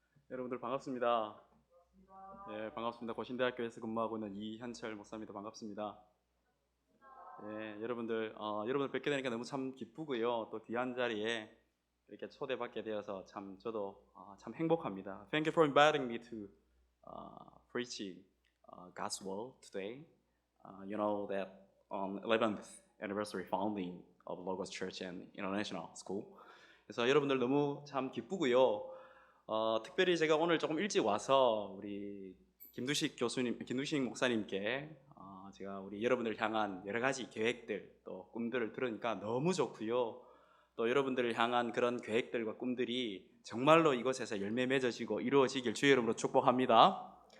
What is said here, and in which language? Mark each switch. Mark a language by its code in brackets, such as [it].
[ko] 여러분들 반갑습니다. 네, 반갑습니다. 고신대학교에서 근무하고 있는 이현철 목사입니다. 반갑습니다. 네, 여러분들 뵙게 되니까 너무 참 기쁘고요. 또 귀한 자리에 이렇게 초대받게 되어서 참 저도 참 행복합니다. [en] Thank you for inviting me to preach God's word today. You know that on 11th anniversary founding of Logos Church and International School. [ko] 그래서 여러분들 너무 참 기쁘고요. 특별히 제가 오늘 조금 일찍 와서 우리 김두식 목사님께 제가 우리 여러분들을 향한 여러 가지 계획들 또 꿈들을 들으니까 너무 좋고요. 또 여러분들을 향한 그런 계획들과 꿈들이 정말로 이곳에서 열매 맺어지고 이루어지길 주의 이름으로 축복합니다.